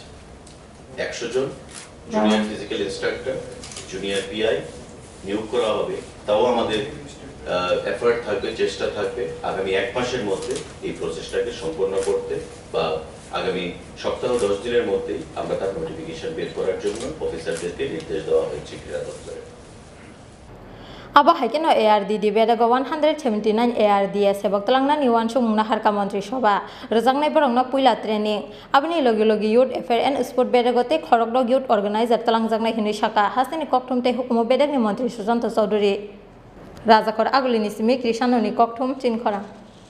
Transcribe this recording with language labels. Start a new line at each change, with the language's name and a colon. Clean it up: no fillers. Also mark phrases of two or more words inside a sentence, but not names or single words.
Bangla: 100 জন
English: junior physical instructor junior PI
Bangla: নিয়োগ করা হবে। তাও আমাদের এফর্ট থাকবে, চেষ্টা থাকবে আগামী এক মাসের মধ্যে এই প্রসেসটাকে সম্পন্ন করতে, বা আগামী সপ্তাহ 10 দিনের মধ্যেই আমরা তার নোটিফিকেশন বের করার জন্য অফিসারদেরকে নির্দেশ দেওয়া হয়েছে ক্রীড়া দপ্তরে।
Kok Borok: Aba Haikeno ARDD Bedego 179 ARDS Sebok Twlangjaknai Uansukmung Harka Montri Soba Rojaknai Borokno Puila Training Abni Logi
English: Youth Affair and Sport
Kok Borok: Bedego Tei Khorokdok
English: Youth Organizer
Kok Borok: Twlangjaknai Hinui Saka Hastini Kokthum Tei Hukumu Bedegni Montri Susanto Chaudhuri Rajakor Agulini Simi Krishanoni Kokthum Chini Khorang